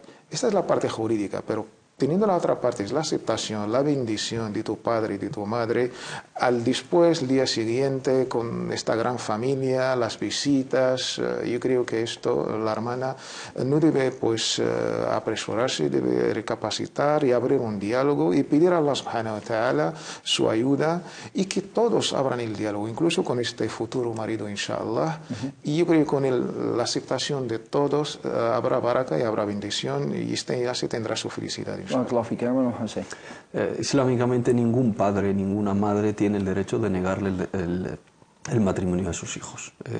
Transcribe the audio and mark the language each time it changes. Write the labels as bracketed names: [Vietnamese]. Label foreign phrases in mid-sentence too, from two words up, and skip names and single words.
[Spanish] Esta es la parte jurídica, pero teniendo la otra parte, es la aceptación, la bendición de tu padre y de tu madre, al después, el día siguiente, con esta gran familia, las visitas. Yo creo que esto, la hermana no debe pues apresurarse, debe recapacitar y abrir un diálogo y pedir a [Arabic] الله سبحانه وتعالى [Spanish] su ayuda, y que todos abran el diálogo, incluso con este futuro marido, inshallah. Y yo creo que con la aceptación de todos habrá baraka y habrá bendición, y ya se tendrá su felicidad. Islámicamente ningún padre, ninguna madre tiene el derecho de negarle el matrimonio a sus hijos.